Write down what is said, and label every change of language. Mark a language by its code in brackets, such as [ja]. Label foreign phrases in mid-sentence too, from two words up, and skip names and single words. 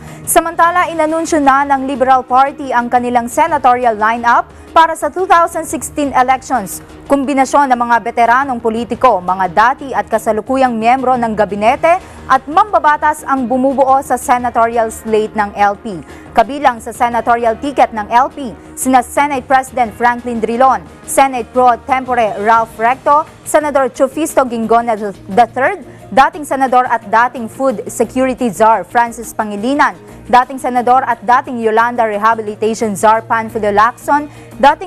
[tl] Samantala, inanunsyo na ng Liberal Party ang kanilang [en] senatorial lineup [tl] para sa 2016 elections. Kombinasyon ng mga veteranong politiko, mga dati at kasalukuyang miyembro ng gabinete at mambabatas ang bumubuo sa [en] senatorial slate [tl] ng LP. Kabilang sa [en] senatorial ticket [tl] ng LP, sina Senate President Franklin Drilon, Senate Pro Tempore Ralph Recto, Senador Chufisto Gingon III, dating Senador at dating Food Security Czar Francis Pangilinan, dating Senador at dating Yolanda Rehabilitation Czar Panfilo Lacson, dating